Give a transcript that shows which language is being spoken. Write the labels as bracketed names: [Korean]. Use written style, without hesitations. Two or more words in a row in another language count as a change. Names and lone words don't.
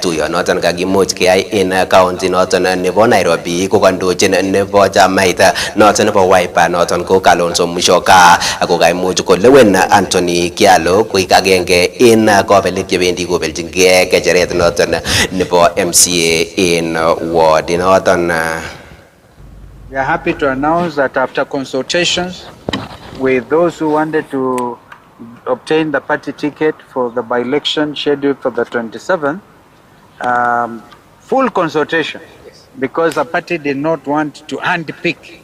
[Kalenjin] Tuyonoton kakimuch keyai en county noton nebo Nairobi kokandochin nebo chamait noton nebo Wiper noton ko Kalonzo Musyoka ako kaimuch kolewen Anthony Kyalo koik agenge en kabelik chebendi kobeljingei kecheret noton nebo MCA in ward noton. [English] We are happy to announce that after consultations with those who wanted to obtain the party ticket for the by-election scheduled for the 27th, full consultation, because the party did not want to handpick.